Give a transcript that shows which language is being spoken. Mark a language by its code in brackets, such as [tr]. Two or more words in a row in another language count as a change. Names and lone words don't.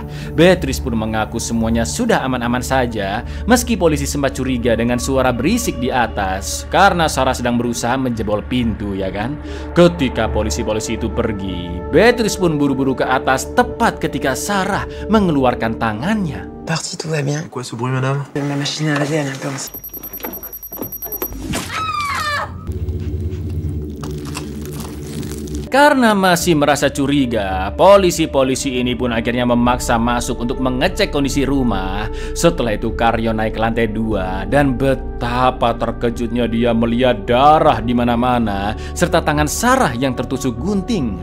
[id] Beatrice pun mengaku semuanya sudah aman-aman saja, meski polisi sempat curiga dengan suara berisik di atas karena Sarah sedang berusaha menjebol pintu, ya kan? Ketika polisi-polisi itu pergi, Beatrice pun buru-buru ke atas tepat ketika Sarah mengeluarkan tangannya. [fr] Parti, tout va bien. Quoi ce bruit, madame? Ma machine à laver, elle commence. [id] Karena masih merasa curiga, polisi-polisi ini pun akhirnya memaksa masuk untuk mengecek kondisi rumah. Setelah itu Karyo naik ke lantai 2 dan betapa terkejutnya dia melihat darah di mana-mana serta tangan Sarah yang tertusuk gunting.